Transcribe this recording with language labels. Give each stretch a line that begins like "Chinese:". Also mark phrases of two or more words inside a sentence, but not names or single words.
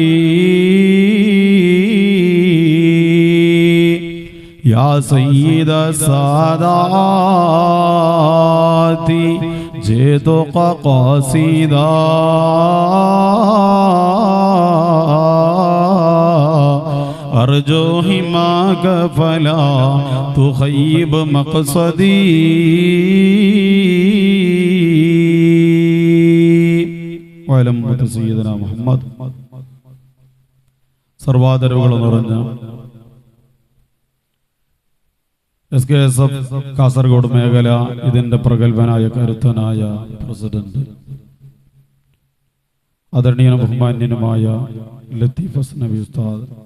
Arabic: يا سيد السادات جئتك قصيدا أرجو حماك فلا تخيب مقصدي. وعلم سيدنا محمد.
Malayalam: സർവാദരവുകൾ നിറഞ്ഞ SKSF കാസർഗോഡ് മേഖല ഇതിന്റെ പ്രഗത്ഭനായ കരുത്തനായ പ്രസിഡന്റ് ആദരണീയനും ബഹുമാന്യനുമായ ലത്തീഫ് ഹസ്നവി ഉസ്താദ്,